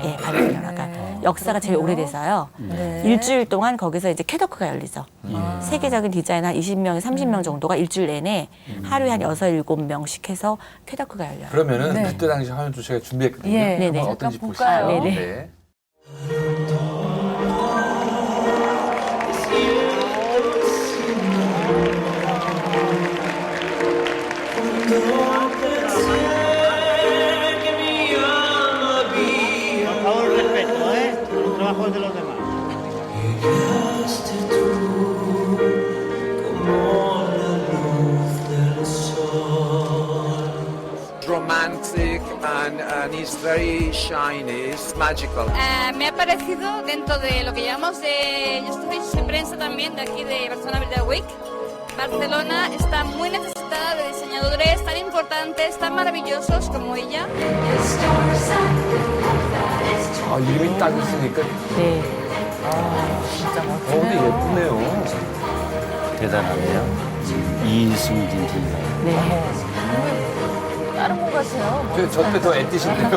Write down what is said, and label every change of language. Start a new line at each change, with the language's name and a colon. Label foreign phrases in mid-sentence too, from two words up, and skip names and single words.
Korean: 예, 바르셀로나가 네. 역사가 제일 그렇군요. 오래돼서요. 네. 일주일 동안 거기서 이제 캐더크가 열리죠. 세계적인 디자인 한 20명, 30명 정도가 일주일 내내 하루에 한 6, 7명씩 해서 캐더크가 열려요. 그러면은 네. 그때 당시 화면도 제가 준비했거든요. 예. 네네. 한번 어떤지 잠깐 보시죠. 볼까요? 네네. 네.
Spanish: Por favor, respeto, los trabajos de los demás.
English: Romantic and it's very shiny, it's magical.
Spanish: Me ha parecido dentro de lo que llamamos yo soy prensa también de aquí de Barcelona Bridal Week. Barcelona está muy necesitada de diseñadores tan importantes, tan maravillosos como ella.
Korean: 아 이름이 딱 있으니까 네. 근데 예쁘네요. 대단하네요. 이승진 팀장. 네. 다른 분 같아요. 저때 더 애띠신데요.